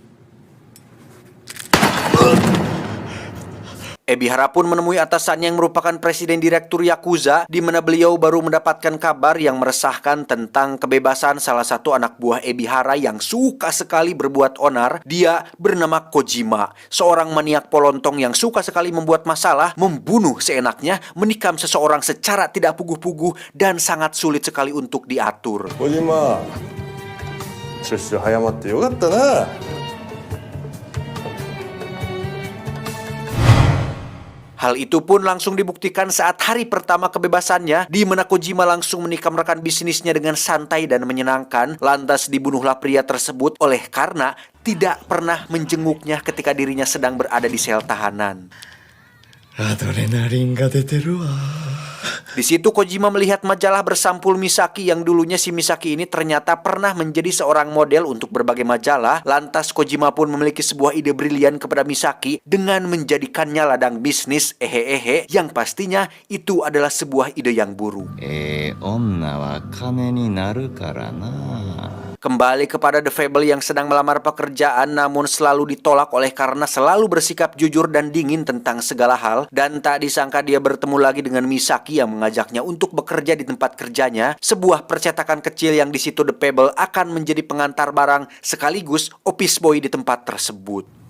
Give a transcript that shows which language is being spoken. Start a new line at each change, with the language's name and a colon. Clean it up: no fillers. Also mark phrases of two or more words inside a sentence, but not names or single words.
Indonesian: Ebihara pun menemui atasannya yang merupakan presiden direktur Yakuza, di mana beliau baru mendapatkan kabar yang meresahkan tentang kebebasan salah satu anak buah Ebihara yang suka sekali berbuat onar. Dia bernama Kojima, seorang maniak polontong yang suka sekali membuat masalah, membunuh seenaknya, menikam seseorang secara tidak puguh-puguh, dan sangat sulit sekali untuk diatur.
Japanese: 小島出所早まってよかったな。
Indonesian: Hal itu pun langsung dibuktikan saat hari pertama kebebasannya, di mana Kojima langsung menikam rekan bisnisnya dengan santai dan menyenangkan. Lantas dibunuhlah pria tersebut oleh karena tidak pernah menjenguknya ketika dirinya sedang berada di sel tahanan.
Japanese: アドレナリンが出てるわ。
Indonesian: Di situ Kojima melihat majalah bersampul Misaki yang dulunya si Misaki ini ternyata pernah menjadi seorang model untuk berbagai majalah. Lantas Kojima pun memiliki sebuah ide brilian kepada Misaki dengan menjadikannya ladang bisnis yang pastinya itu adalah sebuah ide yang buruk.
Japanese: 女は金になるからな。
Indonesian: Kembali kepada The Fable yang sedang melamar pekerjaan namun selalu ditolak oleh karena selalu bersikap jujur dan dingin tentang segala hal. Dan tak disangka dia bertemu lagi dengan Misaki yang mengajaknya untuk bekerja di tempat kerjanya, sebuah percetakan kecil yang di situ The Fable akan menjadi pengantar barang sekaligus
English: office boy
Indonesian: di tempat tersebut.